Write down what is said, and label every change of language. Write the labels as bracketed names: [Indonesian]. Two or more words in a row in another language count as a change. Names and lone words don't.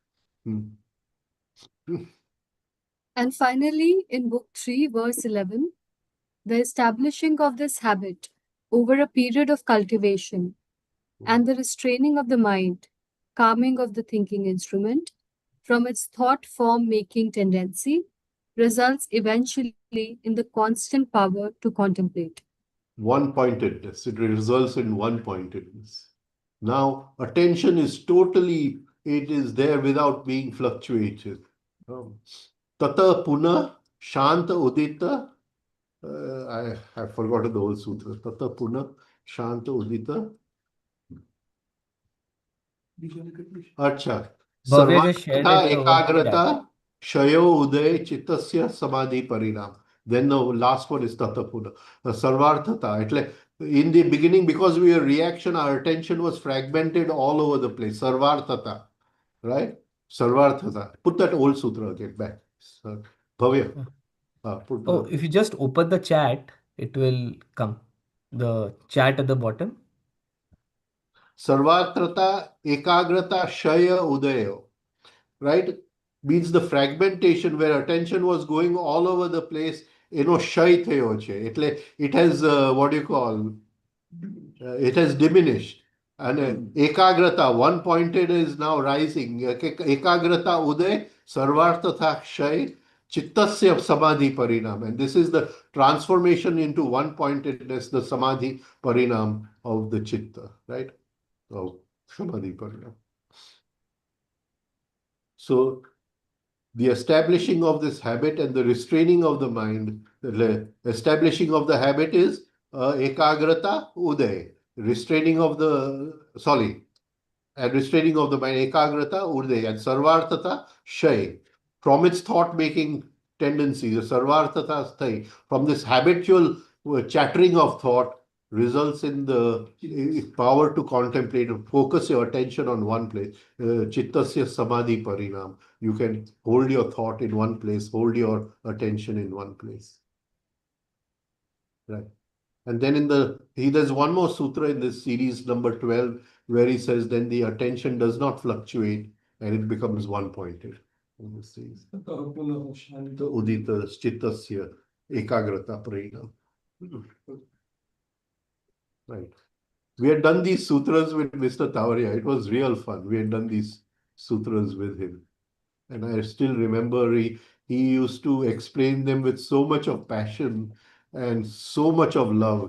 [English] And finally, in Book 3, verse 11, the establishing of this habit over a period of cultivation and the restraining of the mind, calming of the thinking instrument from its thought form making tendency, results eventually in the constant power to contemplate. One pointedness. It results in one pointedness. Now, attention is totally, it is there without being fluctuated. [Sanskrit] Tata puna shanta udita. [English] I have forgotten the whole sutra. [Sanskrit] Tata puna shanta udita. Acha. [English] Bhavya just shared Sarvartha it over the chat. [Sanskrit] ekagrata shayo uday chittasya samadhi parinam. [English] Then the last one is tatapuna. Sarvarthata. In the beginning, because we were reaction, our attention was fragmented all over the place. Sarvarthata. Right? Sarvarthata. Put that old sutra again back. Bhavya. Oh, if you just open the chat, it will come. The chat at the bottom. [Sanskrit] Sarvatrata ekagrata shaya udayo. [English] Right? Means the fragmentation where attention was going all over the place, [Gujarati] shay થયો છે. [English] It has, what do you call, it has diminished. And ekagrata, one pointed, is now rising. [Sanskrit] Ekagrata uday, sarvartha shay, chittasya samadhi parinam. [English] And this is the transformation into one pointedness, the [Sanskrit] samadhi parinam [English] of the chitta, right? [Sanskrit] Of samadhi parinam. [English] So the establishing of this habit and the restraining of the mind, the establishing of the habit is [Sanskrit] ekagrata uday, [English] restraining of the, sorry, and restraining of the mind, [Sanskrit] ekagrata uday, [English] and [Sanskrit] sarvartata shay, [English] from its thought-making tendency, the [Sanskrit] sarvartata sthai, [English] from this habitual chattering of thought, results in the power to contemplate, to focus your attention on one place. [Sanskrit] Chittasya samadhi parinam. [English] You can hold your thought in one place, hold your attention in one place. Right. And then there's one more sutra in this series, number 12, where he says, then the attention does not fluctuate and it becomes one-pointed. [Sanskrit] Udita chittasya ekagrata parinam. [English] Right. We had done these sutras with Mr. Tavaria. It was real fun. We had done these sutras with him. And I still remember he used to explain them with so much of passion and so much of love.